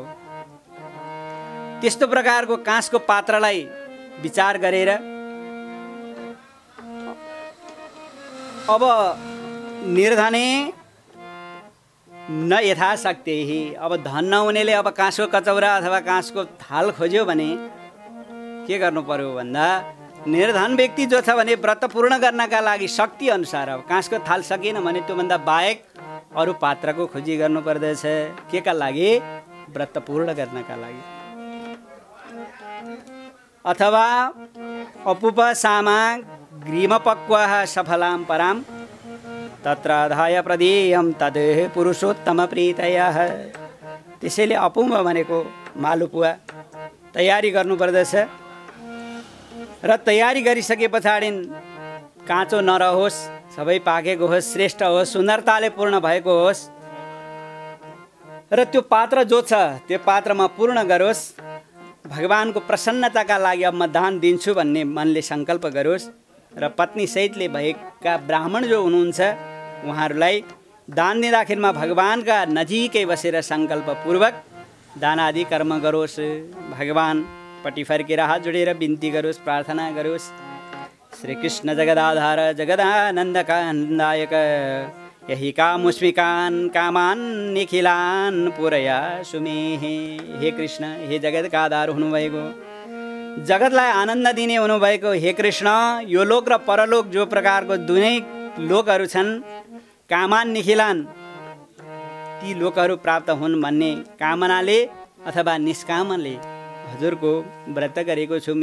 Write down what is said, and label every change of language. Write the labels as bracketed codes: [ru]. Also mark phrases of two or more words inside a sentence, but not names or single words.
[ne] त्यस्तो प्रकारको काँसको पात्रलाई विचार गरेर अब [sa] निर्धने न यथाशक्ति, [ne] अब धन नहुनेले अब काँसको कचौरा अथवा काँसको थाल खोज्यो भने के गर्नु पर्यो भन्दा, निर्धन व्यक्ति जो छ भने व्रत पूर्ण गर्नका लागि शक्ति अनुसार अब काँसको थाल सकिएन भने त्योभन्दा बाहेक अरू पात्रको खोजी गर्नु पर्दछ। के का लागि? व्रत पूर्ण गर्नका लागि। [sa] अथवा अपुप सामा ग्रीमपक्वः सफलां पराम तत्र अधाय प्रदेयम तद् पुरुषोत्तम प्रीतयः। [ne] त्यसैले अपुम भनेको मालुपुवा तयारी गर्नुपर्दछ र तयारी गरिसके पछाडि काँचो नरहोस्, सबै पाकेको होस्, श्रेष्ठ होस्, सुन्दरताले पूर्ण भएको होस् र त्यो पात्र जो छ त्यो पात्रमा पूर्ण गरोस्। भगवानको प्रसन्नताका लागि अब म दान दिन्छु भन्ने मनले सङ्कल्प गरोस् र पत्नी सहितले भएका ब्राह्मण जो हुनुहुन्छ उहाँहरूलाई दान दिँदाखेरिमा भगवानका नजिकै बसेर सङ्कल्पपूर्वक दान आदि कर्म गरोस्। भगवानपट्टि फर्केर हात जोडेर बिन्ती गरोस्, प्रार्थना गरोस्। [sa] श्री कृष्ण जगदाधार जगदानन्ददायक यही कामुष्मिकान् कामान् निखिलान् पुरया सुमे। [ne] हे कृष्ण, हे जगतका आधार हुनुभएको, जगतलाई आनन्द दिने हुनुभएको हे कृष्ण, यो लोक र परलोक जो प्रकारको दुवै लोकहरू छन्, [sa] कामान निखिलान्, [ne] ती लोकहरू प्राप्त हुन् भन्ने कामनाले अथवा निष्कामले हजुरको व्रत गरेको छु।